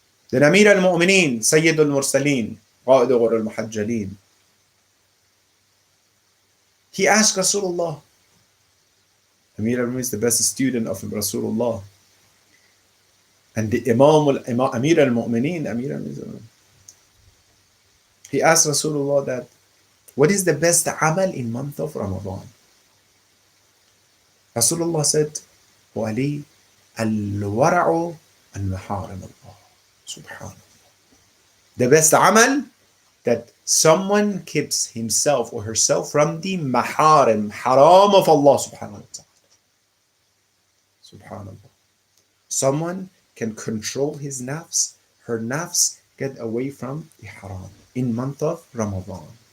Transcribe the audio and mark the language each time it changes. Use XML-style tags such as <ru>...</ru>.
<en>Then Amir al-Mu'mineen, Sayyid al-Mursaleen, Qa'id al-Muhajjalin, he asked Rasulullah, Amir al-Mu'mineen is the best student of Rasulullah, and the Amir al-Mu'mineen, he asked Rasulullah that, what is the best amal in month of Ramadan? Rasulullah said,</en> <ar>وَعَلِي الْوَرَعُ الْمَحَارِمَ اللَّهِ. Subhanallah.</ar> <en>The best amal, that someone keeps himself or herself from the maharim, haram of Allah subhanahu wa ta'ala. Subhanallah. Someone can control his nafs, her nafs, get away from the haram in month of Ramadan.</en>